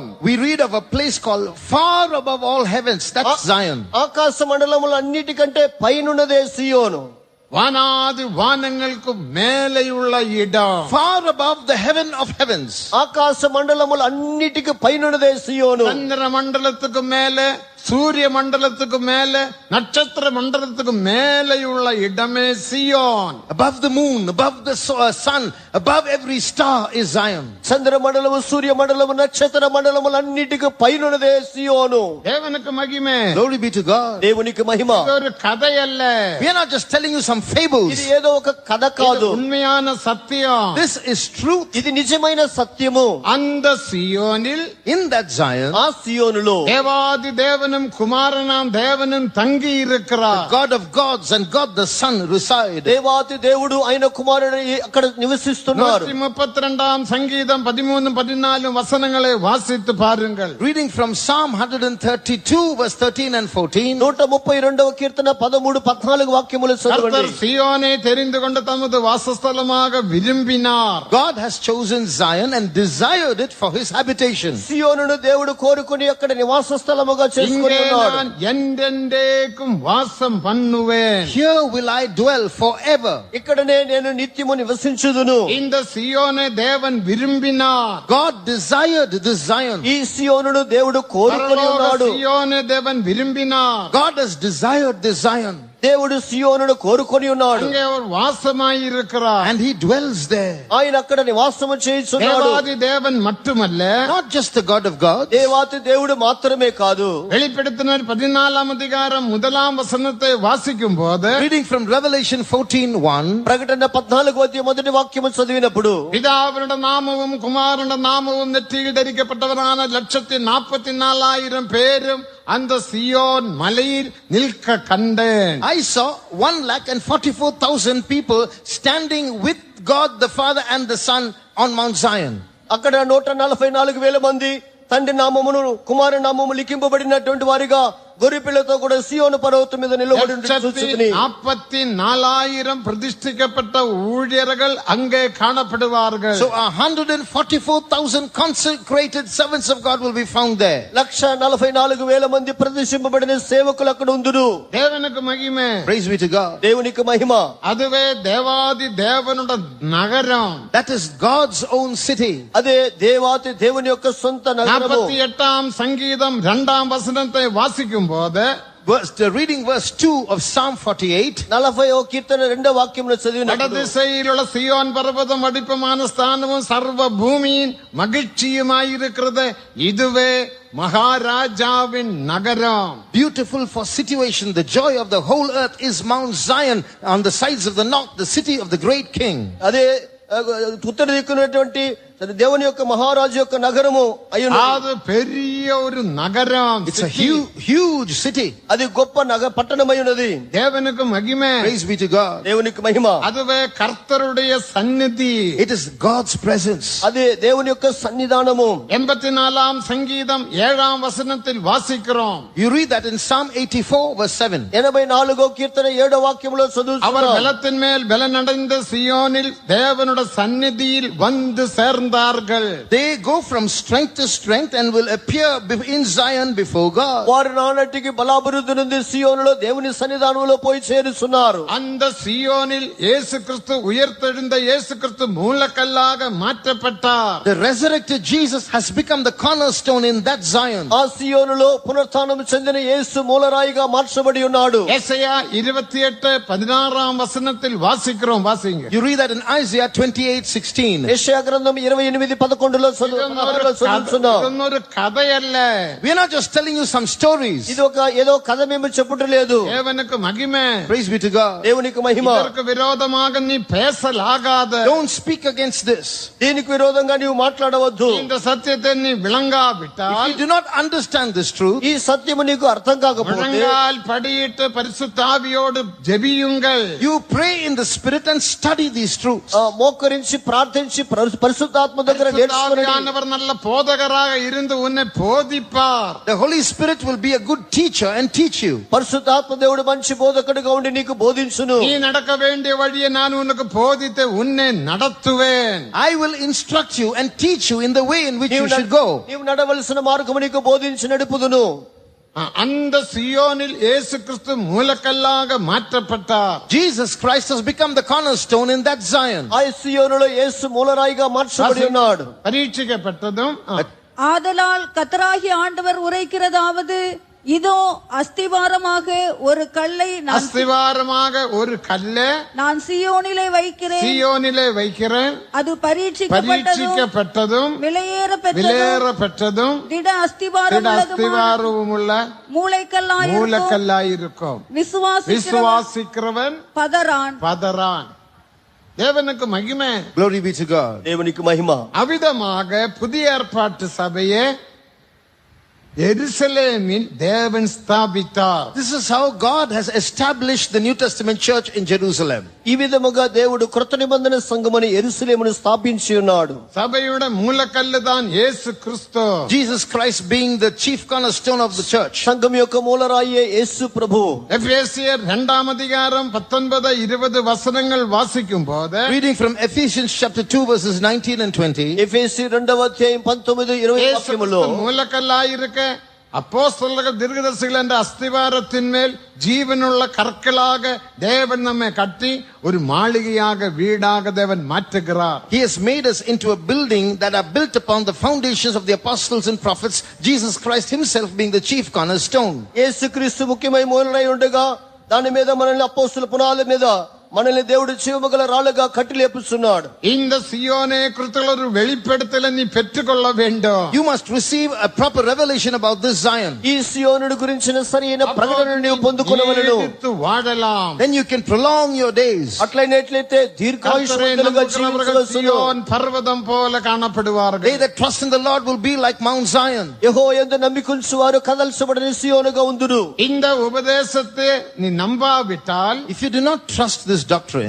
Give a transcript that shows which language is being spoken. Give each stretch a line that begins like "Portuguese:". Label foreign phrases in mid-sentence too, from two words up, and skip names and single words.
English: we read of a place called far above all heavens. That's Zion.
Telugu: ఆకాశ మండలముల అన్నిటికంటే పైనున్నదే సియోను.
Tamil: வானாதி வானங்களுக்கு மேலேயுள்ள இடம்.
English: Far above the heaven of heavens.
Telugu: ఆకాశ మండలముల అన్నిటికి పైనున్నదే సియోను.
Tamil: சந்திர மண்டலத்துக்கு மேலே, சூரிய மண்டலத்துக்கு மேல, நட்சத்திர மண்டலத்துக்கு மேலேயுள்ள இடமே சியோன்.
English: Above the moon, above the sun, above every star is Zion.
Telugu: చంద్ర మండలము, సూర్య మండలము, నక్షత్ర మండలముల అన్నిటికి పైనున్నదే సియోను.
Tamil: தேவனுக்கு மகிமை.
English: Glory be to God.
Telugu: దేవునికి మహిమ.
Tamil: இது ஒரு கதை அல்ல.
English: We are not just telling you some fables.
Telugu: ఇది ఏదో ఒక కథ కాదు.
Tamil: உண்மையான சத்தியம்.
English: This is truth.
Telugu: ఇది నిజమైన సత్యము.
Tamil: அந்த சியோனில்,
English: in that Zion,
Telugu: ఆ సియోనులో
Tamil: தேவாதி தேவனும் தேவனும் குமாரனாம் தேவனும் தங்கி இருக்கிறார்.
English: God of gods and God the Son reside.
Telugu: దేవాతి దేవుడు ఆయన కుమారుడు అక్కడ నివసిస్తున్నారు.
Tamil: 132 சங்கீதம் 13-14 வசனங்களை வாசித்து பாருங்கள்.
English: Reading from Psalm 132 verse 13 and 14.
Telugu: 132వ కీర్తన 13-14 వాక్యములు చదవండి.
Tamil: கர்த்தர் சீயோனை தெரிந்து கொண்டு தமது வாசஸ்தலமாக விரும்பினார்.
English: God has chosen Zion and desired it for his habitation.
Telugu: సియోనును దేవుడు కోరుకొని అక్కడ నివాస స్థలముగా చేసుకొని
Tamil: இங்கே
Telugu: ఉన్నాడు.
Tamil: நான் என்றென்றைக்கும் வாசம் பண்ணுவேன்.
English: Here will I dwell forever.
Telugu: ఇక్కడనే నేను నిత్యము నివసించుదును.
Tamil: இந்த சீயோனை தேவன் விரும்பினார்.
English: God desired this Zion.
Telugu: ఈ సియోనును దేవుడు కోరుకొని
Tamil: பரலோக
Telugu: ఉన్నాడు.
Tamil: சீயோனை தேவன் விரும்பினார்.
English: God has desired this Zion.
Telugu: దేవుడు సియోనును కోరుకొని ఉన్నాడు.
Tamil: அங்கே அவர் வாசமாய் இருக்கிறார்.
English: And he dwells there.
Telugu: ఆయన అక్కడ నివాసము చేయుచున్నాడు.
Tamil: தேவாதி தேவன் மட்டுமல்ல,
English: Not just the God of gods.
Telugu: దేవాతి దేవుడు మాత్రమే కాదు.
Tamil: வெளிப்படுத்தினர் 14 அதிகாரம் 1 வசனத்தை வாசிக்கும் போது
English: Reading from Revelation 14:1.
Telugu: ప్రకటన 14వ అధ్యాయం మొదటి వాక్యము చదివినప్పుడు
Tamil: பிதாவினுடைய நாமமும் குமாரனுடைய நாமமும் நெற்றியில் தரிக்கப்பட்டவரான 144,000 பேரும் அந்த சியோன் மலையில் நிற்க கண்டேன்.
English: I saw 1,44,000 people standing with God the Father and the Son on Mount Zion.
Telugu: అక్కడ 144,000 మంది తండ్రి నామమును కుమారుని నామము లిఖింపబడినటువంటి వారిగా గొర్రెపిల్లతో కూడా సియోను పర్వతం మీద నిలబడి చూచుచుని
Tamil: 44,000 பிரதிஷ்டிக்கப்பட்ட ஊழியர்கள் அங்கே காணப்படுவார்கள்.
English: So 144,000 consecrated servants of God will be found there.
Telugu: 144,000 మంది ప్రతిష్ఠింపబడిన సేవకులు అక్కడ ఉందురు.
Tamil: தேவனுக்கு மகிமை.
English: Praise be to God.
Telugu: దేవునికి మహిమ.
Tamil: அதுவே தேவாதி தேவனுடைய நகரம்.
English: That is God's own city.
Telugu: అదే దేవాతి దేవుని యొక్క సొంత నగరము.
Tamil: 48 சங்கீதம் 2 வசனத்தை வாசிக்கும் போது
English: Reading verse 2 of Psalm 48.
Telugu: 40వ కీర్తన 2వ వాక్యమును చదివినప్పుడు
Tamil: வடதிசையிலுள்ள சியோன் பர்வதம் வடிப்பமான ஸ்தானமும் சர்வ பூமியின் மகிழ்ச்சியுமாயிருக்கிறது. இதுவே மகாராஜாவின் நகரம்.
English: Beautiful for situation, the joy of the whole earth is Mount Zion on the sides of the north, the city of the great king.
Telugu: అదే ఉత్తర దిక్కునటువంటి దేవుని యొక్క మహారాజు యొక్క నగరము అయ్యున్నది.
Tamil: அது பெரிய ஒரு நகரம்.
English: It's a huge city.
Telugu: అది గొప్ప పట్టణమై ఉన్నది.
Tamil: தேவனுக்கு மகிமை.
English: Praise be to God.
Telugu: దేవునికి మహిమ.
Tamil: அதுவே கர்த்தருடைய சந்நிதி.
English: It is God's presence.
Telugu: అదే దేవుని యొక్క సన్నిధానము.
Tamil: 84 சங்கீதம் 7 வசனத்தில் வாசிக்கிறோம்.
English: You read that in Psalm 84 verse 7.
Telugu: 84వ కీర్తన 7వ వాక్యములో
Tamil: அவர்
Telugu: చదువుతున్నాం.
Tamil: பலத்தின் மேல் பலனடைந்த சியோனில் தேவனுடைய சந்நிதியில் வந்து சேர்ந்தார்கள்.
English: They go from strength to strength and will appear in Zion before God.
Telugu: వారు నానటికి బలాభివృద్ధి నుండి సియోనులో దేవుని సన్నిధానంలో పోయి చేరుతున్నారు.
Tamil: அந்த சியோனில் இயேசு கிறிஸ்து உயிர்த்தெழுந்த இயேசு கிறிஸ்து மூலக்கல்லாக மாற்றப்பட்டார்.
English: The resurrected Jesus has become the cornerstone in that Zion.
Telugu: ఆ సియోనులో పునరుత్థానం చెందిన యేసు మూలరాయిగా మార్చబడి ఉన్నాడు.
Tamil: ஏசாயா 28:16 வசனத்தில் வாசிக்கிறோம். வாசிங்க.
English: You read that in Isaiah 28:16.
Telugu: యెషయా గ్రంథం 28:11లో చదువుతున్నాం.
Tamil: ஒரு கதை அல்ல.
English: We are not just telling you some stories.
Telugu: ఇది ఒక ఏదో కథ మేము చెప్పుటం లేదు.
Tamil: தேவனுக்கு மகிமை.
English: Praise be to God.
Telugu: దేవునికి మహిమ.
Tamil: இதற்கு விரோதமாக நீ பேசலாகாத.
English: Don't speak against this.
Telugu: దీనికి విరోధంగా నీవు మాట్లాడవద్దు.
Tamil: இந்த సత్యத்தை நீ விளங்காவிட்டால்,
English: If you do not understand this truth,
Telugu: ఈ సత్యము నీకు అర్థం కాకపోతే
Tamil: முழங்கால் படியிட்டு பரிசுத்த ஆவியோடு ஜெபியுங்கள்.
English: you pray in the spirit and study these truths.
Telugu: మోకరించి ప్రార్థించి పరిశుద్ధాత్మ దగ్గర నేర్చుకోండి.
Tamil: ஆவியானவர் நல்ல போதகராக இருந்து உன்னை போதிப்பார்.
English: The Holy Spirit will be a good teacher and teach you.
Telugu: పరిశుద్ధాత్మ దేవుడు మంచి బోధకుడిగా ఉండి నీకు బోధించును.
Tamil: நீ நடக்க வேண்டிய வழியை நான் உனக்கு போதித்து உன்னை நடத்துவேன்.
English: I will instruct you and teach you in the way in which you should go.
Telugu: నీవు నడవలసిన మార్గము నీకు బోధించి నడుపుదును.
Tamil: அந்த சியோனில் இயேசு கிறிஸ்து மூலக்கல்லாக மாற்றப்பட்டார்.
English: Jesus Christ has become the cornerstone in that Zion.
Telugu: ఆ సియోనులో యేసు మూలరాయిగా మార్చబడి ఉన్నాడు.
Tamil: பரீட்சிக்கப்பட்டதும் ஆதலால் கர்த்தராகிய ஆண்டவர் உரைக்கிறதாவது, இதோ அஸ்திவாரமாக ஒரு கல்லை அஸ்திவாரமாக ஒரு கல்லை நான் சியோனிலே வைக்கிறேன். அது பரீட்சிக்கப்பட்டதும் விலையேற பெற்றதும் திட அஸ்திவாரமும் உள்ள மூலைக்கல்லாயிருக்கும். விசுவாசிக்கிறவன் பதறான். தேவனுக்கு மகிமை.
English: Glory be to God.
Telugu: దేవునికి మహిమ.
Tamil: அவிதமாக புதிய ஏற்பாட்டு சபையே எருசலேமில் தேவன் ஸ்தாபித்தார்.
English: This is how God has established the New Testament church in Jerusalem.
Telugu: ఈ విధముగా దేవుడు కృత నిబంధన సంఘముని యెరూషలేమును స్థాపించి ఉన్నాడు.
Tamil: சபையோட மூலக்கல்லு தான் இயேசு கிறிஸ்து.
English: Jesus Christ being the chief cornerstone of the church.
Telugu: సంఘం యొక్క మూలరాయే యేసు ప్రభు.
Tamil: எபேசியர் 2 அதிகாரம் 19-20 வசனங்கள் வாசிக்கும்போது,
English: Reading from Ephesians chapter 2 verses 19 and 20.
Telugu: ఎఫెసీ 2వ అధ్యాయం 19-20 వాక్యములో
Tamil: மூலக்கல்லாயிருக்க அப்போஸ்தலர்கள் தீர்க்கதரிசிகள் என்ற அஸ்திவாரத்தின் மேல் ஜீவனுள்ள கற்களாக தேவன் நம்மை கட்டி ஒரு மாளிகையாக வீடாக தேவன் மாற்றுகிறார்.
English: He has made us into a building that are built upon the foundations of the apostles and prophets, Jesus Christ himself being the chief cornerstone.
Telugu: యేసుక్రీస్తు ముఖ్యమైన మూలరాయి ఉండగా దాని మీద మనల్ని అపోస్తల పునాదుల మీద మనల్ని దేవుడు జీవముగల రాళ్ళుగా కట్టి లేపుస్తున్నాడు.
Tamil: இந்த சியோனே குறித்துள்ள ஒரு வெளிப்படுத்தலை நீ பெற்றுக்கொள்ள வேண்டும்.
English: You must receive a proper revelation about this Zion.
Telugu: ఈ సియోనుడి గురించిన సరైన ప్రకటనను నీవు పొందుకొనవలెను.
Tamil: நீடித்து வாழலாம்.
English: Then you can prolong your days.
Telugu: అట్లయినట్లయితే దీర్ఘాయుష్మంతులుగా జీవించవలెను.
Tamil: சியோன் பர்வதம் போல காணப்படுவார்கள்.
English: They that trust in the Lord will be like Mount Zion.
Telugu: యెహోవాయందు నమ్మికుంచువారు కదల్చబడిన సియోనుగా ఉందురు.
Tamil: இந்த உபதேசத்தை நீ நம்பாவிட்டால்,
English: If you do not trust this doctrine,